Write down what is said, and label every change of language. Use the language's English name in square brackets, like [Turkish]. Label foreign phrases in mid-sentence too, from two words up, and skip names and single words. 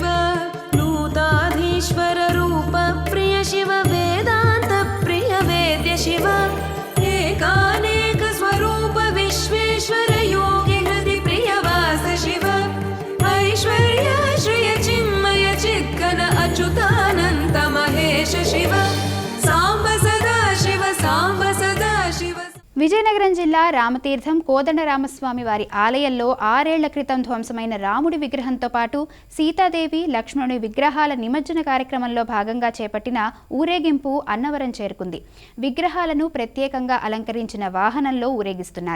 [Sanskrit] नूताधीश्वर रूप प्रिय शिव वेदान्त प्रिय वेद्य शिव एकानेक स्वरूप विश्वेश्वर योगि हृदि प्रिय वास शिव ऐश्वर्य श्रिय चिन्मय चित्कन अच्युतानन्त महेश शिव साम्ब सदा शिव साम्ब सदा शिव. [Telugu] విజయనగరం జిల్లా రామతీర్థం కోదండరామస్వామి వారి ఆలయంలో 6 ఏళ్ల క్రితం ధ్వంసమైన రాముడి విగ్రహంతో పాటు సీతాదేవి లక్ష్మణుడి విగ్రహాల నిమజ్జన కార్యక్రమంలో భాగంగా చేపట్టిన ఊరేగింపు అన్నవరం చేరుకుంది. విగ్రహాలను ప్రత్యేకంగా అలంకరించిన వాహనంలో ఊరేగిస్తున్నారు.